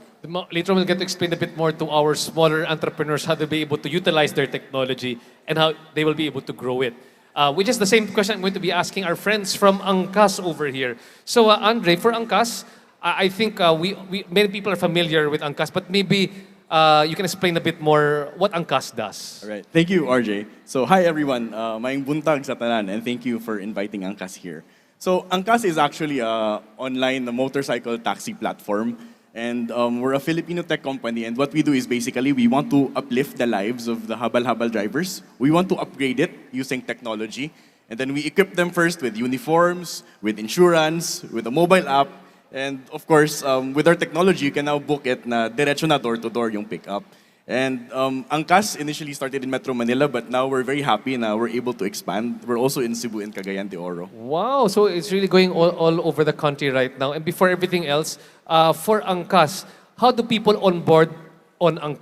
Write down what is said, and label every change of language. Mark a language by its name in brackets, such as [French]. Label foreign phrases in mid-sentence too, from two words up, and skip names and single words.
[English] Later on, we'll get to explain a bit more to our smaller entrepreneurs how they'll be able to utilize their technology and how they will be able to grow it. Which is the same question I'm going to be asking our friends from Angkas over here. So, Andre, for Angkas, I think many people are familiar with Angkas, but maybe you can explain a bit more what Angkas does. All right. Thank you, RJ. So, hi everyone. [Cebuano] Maayong buntag sa tanan, [English] and thank you for inviting Angkas here. So, Angkas is actually an online motorcycle taxi platform. And we're a Filipino tech company, and what we do is basically we want to uplift the lives of the habal-habal drivers. We want to upgrade it using technology. And then we equip them first with uniforms, with insurance, with a mobile app. And of course, with our technology, you can now book it [Filipino] na diretso na [English] door-to-door yung pickup. And Angkas initially started in Metro Manila, but now we're very happy na we're able to expand. We're also in Cebu and Cagayan de Oro. Wow, so it's really going all over the country right now. And before everything else, for Angkas, how do people onboard on Angkas?